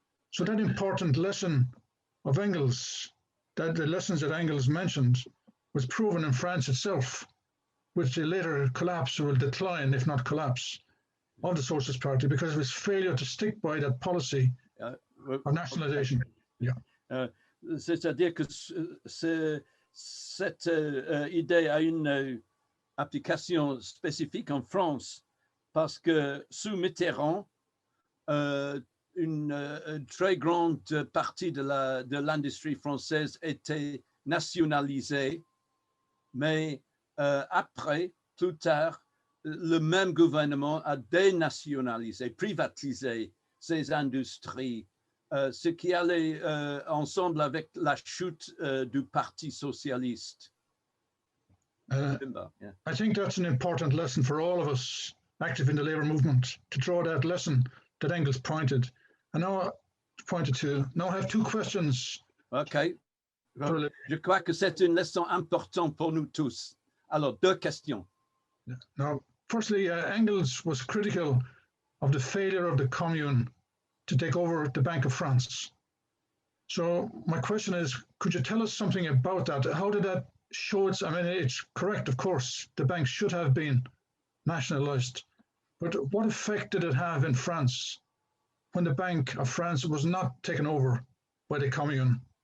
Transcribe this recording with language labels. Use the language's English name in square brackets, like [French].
[English] So that important lesson of Engels, that the lessons that Engels mentioned, was proven in France itself, with the later collapse or decline, if not collapse, of the Socialist Party because of its failure to stick by that policy of nationalization. Yeah. [French] C'est-à-dire que cette idée a une application spécifique en France parce que sous Mitterrand, une très grande partie de l'industrie française était nationalisée, mais après, plus tard, le même gouvernement a dénationalisé, privatisé ces industries, ce qui allait ensemble avec la chute du Parti socialiste. [English] I think that's an important lesson for all of us active in the labour movement, to draw that lesson that Engels pointed. And now I have two questions. OK. [French] Je crois que c'est une leçon importante pour nous tous. Alors, deux questions. [English] Now, firstly, Engels was critical of the failure of the Commune to take over the Bank of France. So my question is, could you tell us something about that? How did that show its, I mean, it's correct, of course, the bank should have been nationalized, but what effect did it have in France when the Bank of France was not taken over by the Commune?